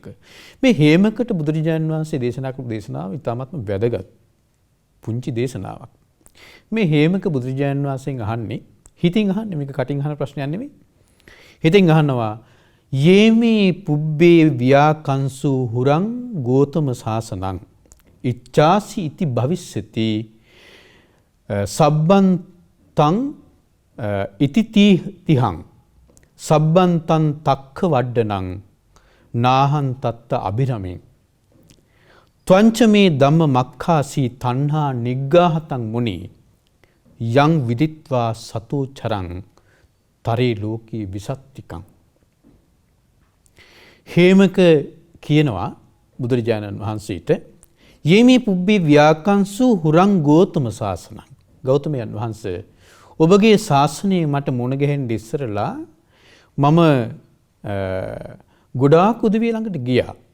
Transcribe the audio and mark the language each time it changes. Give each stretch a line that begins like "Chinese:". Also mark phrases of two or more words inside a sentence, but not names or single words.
Sinhala: මේ හේමකට බුදුරජාණන් වහන්සේ දේශනා කරපු දේශනාව ඉතාමත්ම වැදගත්. පුංචි දේශනාවක්. මේ හේමක බුදුරජාණන් වහන්සේගෙන් අහන්නේ හිතින් අහන්නේ, මේක කටින් අහන ප්‍රශ්නයක් නෙමෙයි. හිතින් අහනවා
Pali: යේමේ පුබ්බේ ව්‍යාකංසු හුරං ගෝතම සාසනං ඉච්ඡාසි ඉති භවිස්සති සබ්බන්තං ඉති තිහං සබ්බන්තං තක්ඛ වඩ්ඩනං නාහං තත්ත අබිරමෙන් ත්වංච මේ ධම්ම මක්ඛාසී තණ්හා නිග්ගාහතං මුනි යං විදිත්වා සතෝ චරං තරේ ලෝකී විසත්තිකං.
Sinhala: හේමක කියනවා බුදුරජාණන් වහන්සේට
Pali: යේමේ පුබ්බේ ව්‍යාකංසු හුරං ගෝතම සාසනං.
Sinhala: ගෞතමයන් වහන්සේ ඔබගේ ශාසනය මට මුණ ගැහෙන්න ඉස්සරලා මම ගොඩාක් උදවිය ළඟට ගියා.